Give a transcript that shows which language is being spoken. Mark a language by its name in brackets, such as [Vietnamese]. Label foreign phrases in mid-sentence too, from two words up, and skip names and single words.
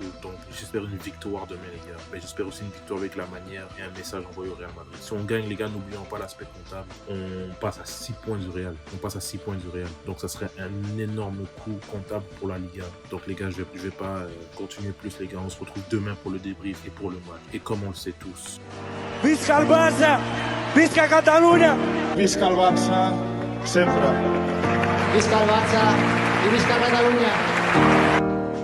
[French] Donc j'espère une victoire demain, les gars. Mais j'espère aussi une victoire avec la manière et un message envoyé au Real Madrid. Si on gagne, les gars, n'oublions pas l'aspect comptable. On passe à 6 points du Real. Donc ça serait un énorme coup comptable pour la Liga. Donc les gars, je vais pas continuer plus, les gars. On se retrouve demain pour le débrief et pour le match. Et comme on le sait tous. [Catalan] Visca el Barça! Visca Catalunya! Visca el Barça, sempre. Visca el Barça i visca Catalunya!